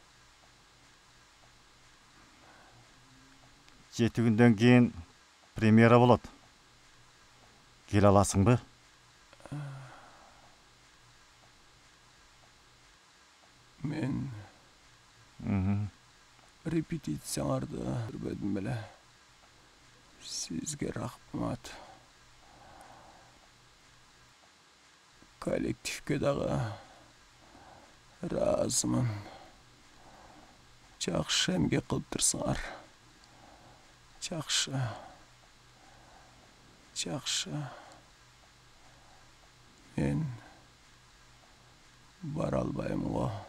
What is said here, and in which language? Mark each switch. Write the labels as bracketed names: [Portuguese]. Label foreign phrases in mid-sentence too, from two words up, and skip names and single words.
[Kazakh] 7 күнден кейін премьера болады. Кел аласың ба? [Kyrgyz] Мен репетицияларды көрбөдүм беле. Сизге рахмат. Коллективге дагы разымын. Жакшы эмгек кылып турсуңар. Жакшы. Мен бара албайм го.